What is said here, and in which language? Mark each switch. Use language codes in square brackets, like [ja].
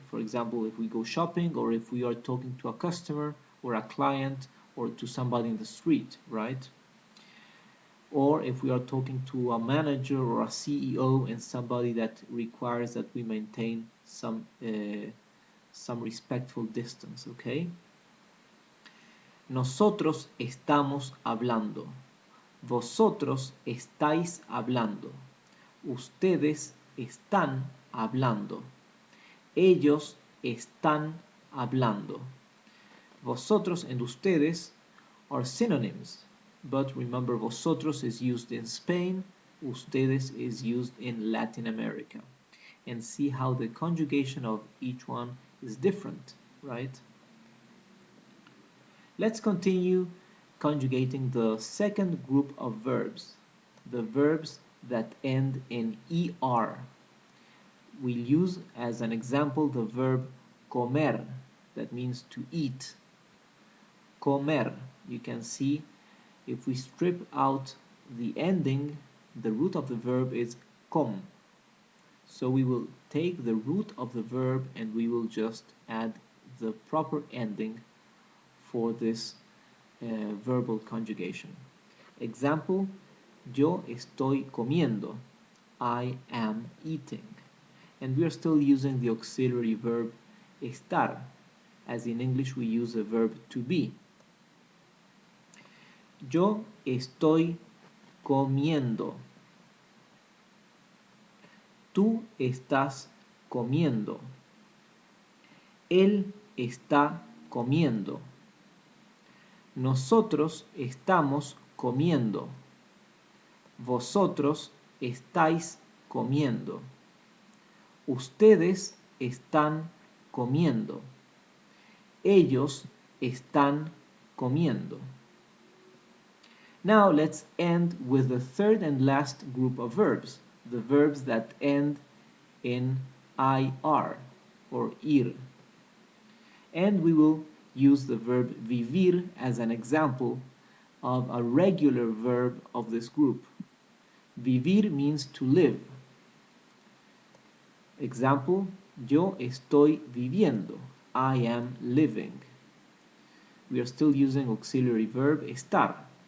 [en] For example, if we go shopping or if we are talking to a customer or a client or to somebody in the street, right? Or if we are talking to a manager or a CEO and somebody that requires that we maintain some respectful distance, okay? [es] Nosotros estamos hablando. Vosotros estáis hablando. Ustedes están hablando. Ellos están hablando. [en] Vosotros and ustedes are synonyms, but remember, vosotros is used in Spain, ustedes is used in Latin America. And see how the conjugation of each one is different, right? Let's continue conjugating the second group of verbs, the verbs that end in er. We'll use as an example the verb comer, that means to eat. Comer, you can see if we strip out the ending, the root of the verb is com. So we will take the root of the verb and we will just add the proper ending for this verbal conjugation. Example, [es] yo estoy comiendo. [en] I am eating. And we are still using the auxiliary verb estar, as in English we use the verb to be. [es] Yo estoy comiendo. Tú estás comiendo. Él está comiendo. Nosotros estamos comiendo. Vosotros estáis comiendo. Ustedes están comiendo. Ellos están comiendo. [en] Now let's end with the third and last group of verbs, the verbs that end in IR or ir. And we will use the verb vivir as an example of a regular verb of this group. Vivir means to live. Example, [es] yo estoy viviendo. [en] I am living. We are still using auxiliary verb estar.